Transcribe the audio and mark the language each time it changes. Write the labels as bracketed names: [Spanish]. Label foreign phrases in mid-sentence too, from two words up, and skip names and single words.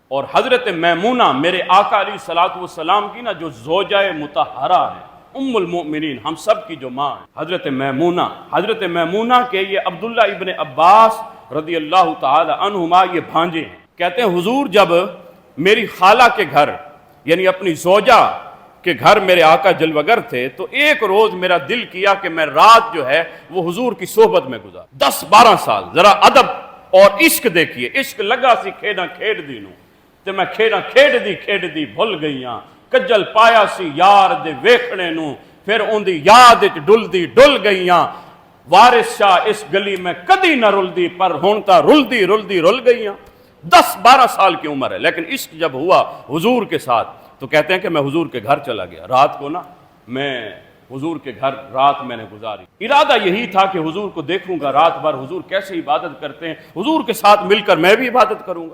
[Urdu] اور حضرت میمونہ میرے آقا علیہ الصلوۃ والسلام کی نا جو زوجہ مطہرہ ہے، ام المؤمنین، ہم سب کی جو ماں ہے، حضرت میمونہ کے یہ عبداللہ ابن عباس رضی اللہ تعالی عنہما یہ بھانجے ہیں۔ کہتے ہیں حضور جب میری خالہ کے گھر یعنی اپنی زوجہ کے گھر میرے آقا جلوگر تھے تو ایک روز میرا دل کیا کہ میں رات جو ہے وہ حضور کی صحبت میں گزار 10-12 سال۔ ذرا ادب اور عشق دیکھیے، [Punjabi] عشق لگا سی کھیڈاں کھیڈ دی نوں تے میں کھیڈاں کھیڈ دی بھل گئیاں، کجل پایا سی یار دے ویکھنے نوں پھر اون دی یاد وچ ڈل گئیاں، وارث شاہ اس گلی میں کدی نہ رلدی پر ہن تا رل گئیاں۔ [Urdu] 10-12 سال کی عمر ہے، لیکن عشق جب ہوا حضور کے ساتھ تو کہتے ہیں کہ میں حضور کے گھر چلا گیا، رات کو نا میں حضور کے گھر رات میں نے گزاری۔ ارادہ یہی تھا کہ حضور کو دیکھوں گا رات بھر حضور کیسے عبادت کرتے ہیں، حضور کے ساتھ مل کر میں بھی عبادت کروں گا۔